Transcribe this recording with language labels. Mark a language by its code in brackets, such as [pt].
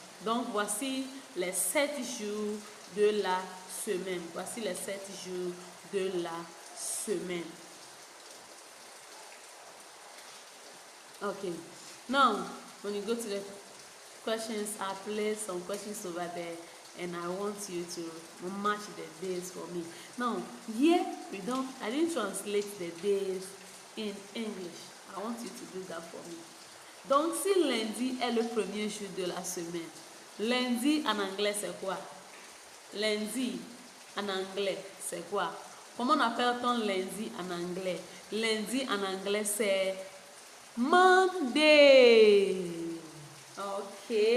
[fr] Donc, voici les 7 jours de la semaine. Voici les 7 jours de la semaine. Okay. [en] Now, when you go to the questions, I placed some questions over there and I want you to match the days for me. Now, here I didn't translate the days in English. I want you to do that for me. [fr] Donc, si lundi est le premier jour de la semaine, lundi en anglais c'est quoi? Lundi en anglais c'est quoi? Comment on appelle-t-on lundi en anglais? Lundi en anglais c'est Monday. Ok.